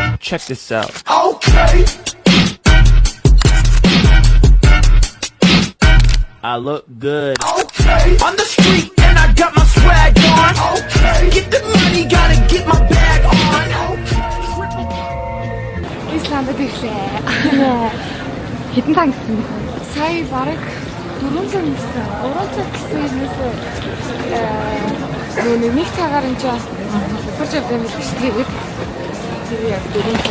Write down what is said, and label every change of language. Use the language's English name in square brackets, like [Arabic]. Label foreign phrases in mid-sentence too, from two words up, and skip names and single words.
[English] check this out. Okay. I look good. Okay. On the street and I got my swag on. Okay. Get the money, gotta get my bag on. [Mongolian] Исландд ирлээ. Хэдэн цаг гэсэн бэ? Сая бараг 4 цаг гэсэн. 3 цаг гэсэн юмээс нэг цагаар энэ чинь хурж явдаг юм биш тэгээд тэр яг 4 цаг.